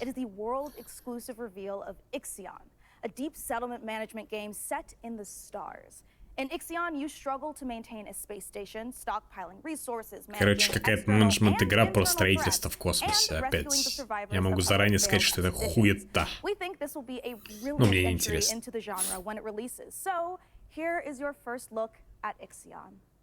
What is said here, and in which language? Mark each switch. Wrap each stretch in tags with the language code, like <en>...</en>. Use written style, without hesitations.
<en>It is the world exclusive reveal of Ixion, a deep settlement management game set in the stars. In Ixion, you struggle to maintain a space station, stockpiling resources.</en> <ru>Короче, какая-то менеджмент-игра про строительство в космосе опять. Я могу заранее сказать, что это хуета. Ну, мне не интересно.</ru> <en>So, here is your first look at Ixion.</en>